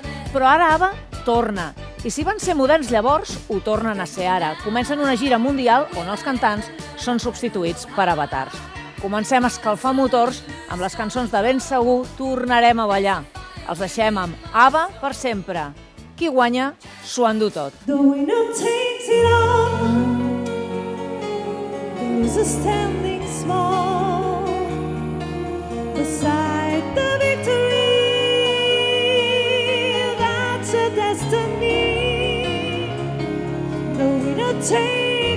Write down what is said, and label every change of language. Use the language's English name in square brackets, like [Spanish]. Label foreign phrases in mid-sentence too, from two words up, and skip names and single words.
[Catalan] Però ara ABBA torna, i si van ser moderns llavors, ho tornen a ser ara. Comencen una gira mundial on els cantants són substituïts per avatars. Comencem a escalfar motors amb les cançons de ben segur Tornarem a ballar. Els deixem amb ABBA per sempre. Qui guanya, s'ho endú tot. [English] The winner takes it all, the loser standing small beside the victory, that's a destiny. The winner takes